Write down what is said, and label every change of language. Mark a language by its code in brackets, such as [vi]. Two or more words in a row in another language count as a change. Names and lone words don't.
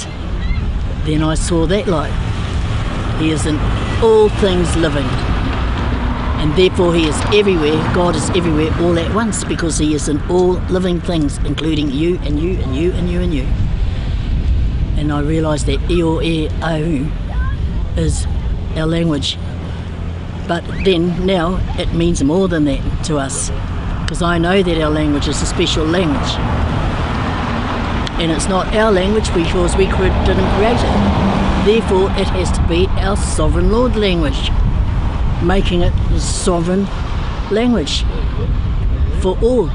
[en] Then I saw that light. He is in all things living. And therefore he is everywhere. God is everywhere all at once, because he is in all living things, including you and you and you and you and you. And I realised that e-o, e-o is our language. But then now it means more than that to us, because I know that our language is a special language. And it's not our language because we didn't create it. Therefore it has to be our sovereign Lord language, making it the sovereign language for all.